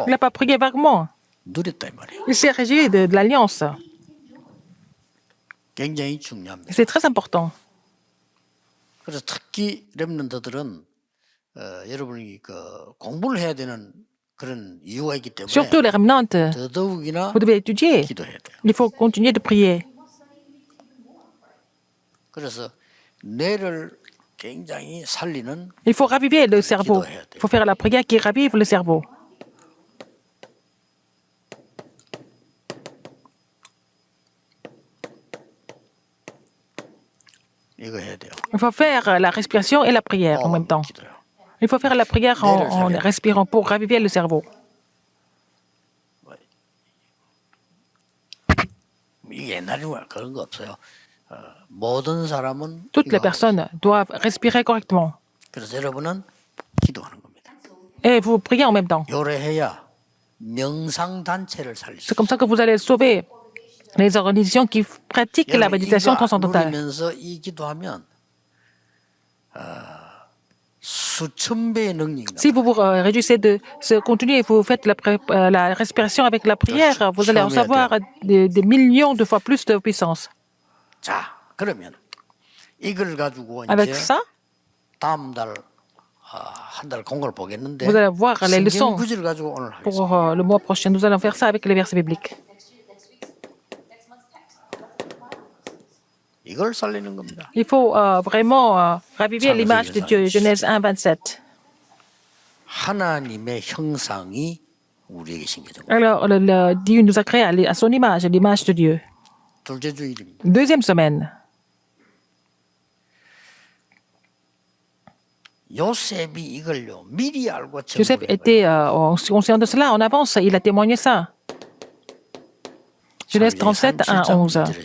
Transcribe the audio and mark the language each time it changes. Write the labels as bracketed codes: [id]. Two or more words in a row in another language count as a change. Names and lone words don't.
[fr] Il n'a pas prié vaguement. [ko] 누렸다 이 말이에요. [fr] Il s'est réjoui de l'alliance. [ko] 굉장히 중요합니다. [fr] C'est très important. [ko] 그래서 특히 렘넌트들은 여러분이 그 공부를 해야 되는 그런 이유가 있기 때문에 [fr] Surtout les remnantes, [ko] 더더욱이나 [fr] vous devez étudier. [ko] 기도해야 돼요. [fr] Il faut continuer de prier. [ko] 그래서 뇌를 굉장히 살리는 [fr] Il faut raviver le cerveau. Il faut faire la prière qui ravive le cerveau. [ko] 이거 해야 돼요. [fr] Il faut faire la respiration et la prière en même temps. [ko] 기도요. [fr] Il faut faire la prière en respirant pour raviver le cerveau. [ko] 이게 옛날에 그런 거 없어요. 모든 사람은 [fr] Toutes les [ko] 이거 하고 [fr] personnes doivent respirer correctement. [ko] 그래서 여러분은 기도하는 겁니다. [fr] Et vous priez en même temps. [ko] 요래해야 명상 단체를 살릴 수 [fr] C'est comme ça que vous allez sauver les organisations qui pratiquent la [ko] 있어요. [fr] méditation [ko] 이거 [fr] transcendantale. [ko] 누리면서 이 기도하면 수천 배의 능력이 나. [fr] Si vous vous réjouissez de ce contenu et vous faites la respiration avec la prière, vous allez recevoir des millions de fois plus de puissance. [ko] 자, 그러면 이걸 가지고 [fr] Avec [ko] 이제 [fr] ça, [ko] 다음 달 한 달 공부를 보겠는데 [fr] vous allez voir les [ko] 성경 [fr] leçons [ko] 구절을 가지고 오늘 하겠습니다. [fr] pour le mois prochain. Nous allons faire ça avec les versets bibliques. [ko] 이걸 살리는 겁니다. [fr] Il faut vraiment raviver l'image de Dieu. Genèse 1, 27. [ko] 하나님의 형상이 우리에게 심겨진 거예요. [fr] Alors, Dieu nous a créés à son image, à l'image de Dieu. [ko] 둘째 주일입니다. [fr] Deuxième semaine. [ko] 요셉이 이걸요 미리 알고 [fr] Joseph [ko] 전부를 [fr] était conscient de cela en avance. Il a témoigné ça. Genèse 37, 1, 11.